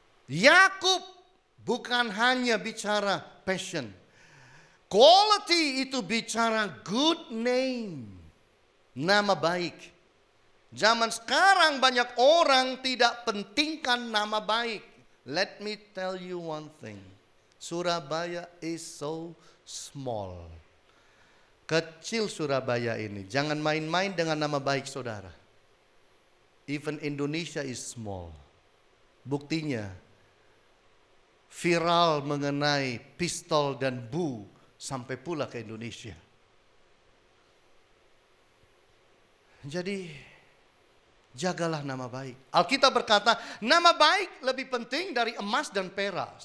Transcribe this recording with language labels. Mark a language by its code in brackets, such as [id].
[id] Yakub bukan hanya bicara passion. [en] Quality [id] itu bicara [en] good name. [id] Nama baik. Zaman sekarang banyak orang tidak pentingkan nama baik. [en] Let me tell you one thing. Surabaya is so small. [id] Kecil Surabaya ini. Jangan main-main dengan nama baik saudara. [en] Even Indonesia is small. [id] Buktinya, viral mengenai pistol dan bu sampai pula ke Indonesia. Jadi, jagalah nama baik. Alkitab berkata, nama baik lebih penting dari emas dan perak.